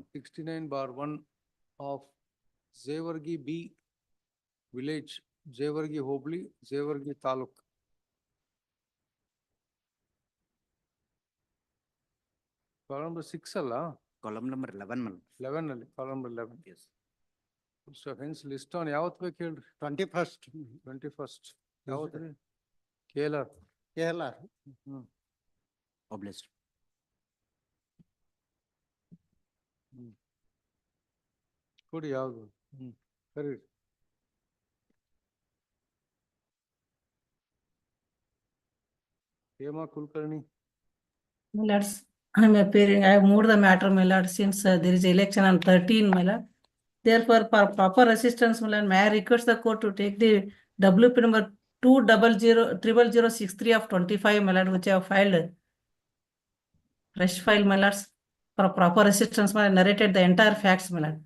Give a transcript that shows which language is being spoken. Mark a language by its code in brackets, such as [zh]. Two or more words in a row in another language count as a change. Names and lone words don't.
[en] 69/1 of Zevargi B village, Zevargi Hobli, Zevargi Taluk. Column number 6 alla? Column number 11. 11 ಅಲ್ಲಿ, column number 11. Yes. So hence list on [kn] ಯಾವತ್ತು ಬೇಕು ಹೇಳ್ರಿ? [en] 21st. [kn] 21st. ಯಾವತ್ತು ರೀ? [en] KLR. KLR. Obliged. [kn] ಕೊಡಿ ಯಾವುದು? ಸರಿ. ಹೇಮಾ ಕುಲಕರ್ಣಿ. [en] My lords, I am appearing, I have moved the matter, my lord, since there is election on 13, my lord. Therefore, for proper assistance, my lord, may I request the court to take the WP number 2000063 of 25, my lord, which I have filed. Fresh file, my lords, for proper assistance, my lord, narrated the entire facts, my lord.